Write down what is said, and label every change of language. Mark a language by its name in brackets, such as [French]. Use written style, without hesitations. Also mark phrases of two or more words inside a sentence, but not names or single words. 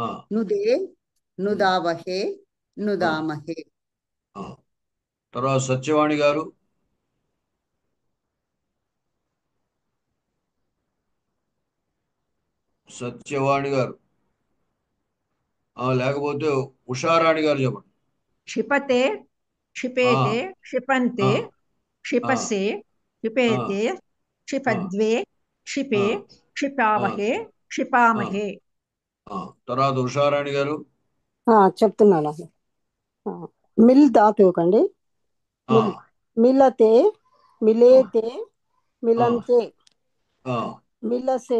[Sanskrit] నుదే, నుదావహే, నుదామహే. [Telugu] ఆ. తర్వాత సత్యవాణి గారు. సత్యవాణి గారు లేకపోతే ఉషారాణి గారు చెప్పండి. [Sanskrit] क्षिपते क्षिपेते ఆ, क्षिपन्ते ఆ, ఆ, क्षिपसे ఆ, क्षिपेते ఆ, क्षिपद्वे क्षिपे ఆ, ఆ, क्षिपावहे ఆ, क्षिपामहे. [Telugu] ఆ. తర్వాత ఉషారాణి గారు. చెప్తున్నాను. మిల్ ధాతువు కండి. ఆ, [Sanskrit] మిలతే, ఆ, మిలేతే, ఆ, మిలంతే, ఆ, మిలసే,